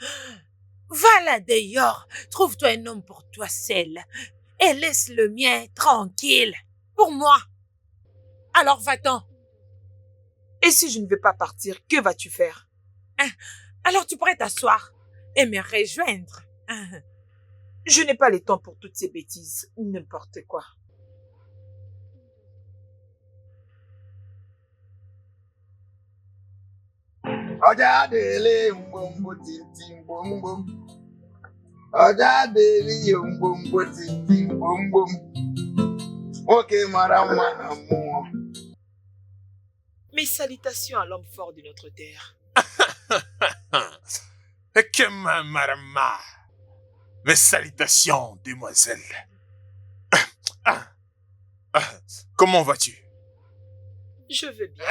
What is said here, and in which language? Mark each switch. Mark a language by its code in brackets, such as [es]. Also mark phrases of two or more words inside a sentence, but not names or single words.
[fr] Va là d'ailleurs, trouve-toi un homme pour toi seul et laisse le mien tranquille pour moi. Alors va-t'en. Et si je ne veux pas partir, que vas-tu faire? Alors tu pourrais t'asseoir et me rejoindre. Je n'ai pas le temps pour toutes ces bêtises, n'importe quoi. [yo] Ọjà délé ngbòǹgbò tìǹtì ngbòǹgbòm. Ọjà délé ngbòǹgbò tìǹtì ngbòǹgbòm. [ig] Nwoke mara mma na mmụọ. [fr] Mes salutations à l'homme fort de notre terre. Ekema Marama. Mes salutations, demoiselle. Comment vas-tu? Je veux bien.